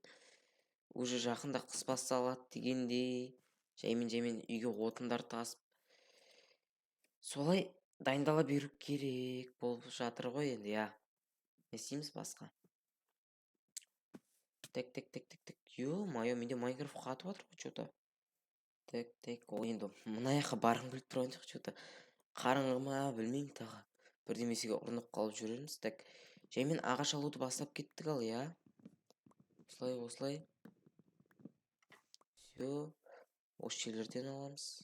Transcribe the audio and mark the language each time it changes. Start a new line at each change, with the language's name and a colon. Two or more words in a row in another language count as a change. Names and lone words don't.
Kazakh: Уже жақында қыс басталады дегендей, жаймен үйге отындар тасып. Солай дайындала беру керек болып жатыр ғой енді, не істейміз басқа? Так. Ё-моё, менде Майнкрафт қатып жатыр ғой что-то. Так, енді мына жаққа барғым келіп тұрған жоқ что-то. Қараңғы ма, білмеймін тағы. Бірдемесіге ұрынып қалып жүрерміз. Так, жаймен ағаш алуды бастап кеттік ал, Осылай. Все, осы жерлерден аламыз.